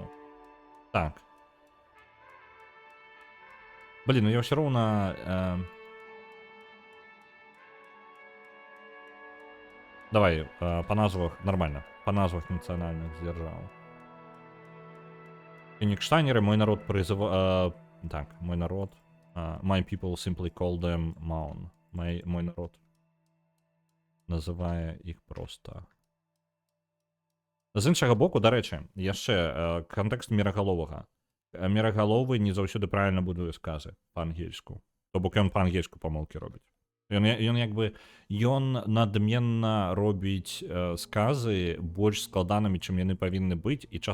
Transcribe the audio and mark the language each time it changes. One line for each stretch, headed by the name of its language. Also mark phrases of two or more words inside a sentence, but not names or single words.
Belarusian: Так. Блин, ну я ўсё роўна... Давай, па назвах, нормально. Па назвах нацыянальных дзяржаў. Кёнігштайнеры, мой народ прызывае... Так, мой народ...
English: My people simply call them Maun.
Belarusian: Мой народ называе іх проста. З іншага боку, дарэчы, яшчэ кантэкст мірагаловага. Мірагаловы не заўсёды правільна будуе сказы па-ангельску. То бок ён па-ангельску памылкі робіць. Ён надменна робіць сказы больш складанымі, чым яны павінны быць, і час ад часам правальваецца.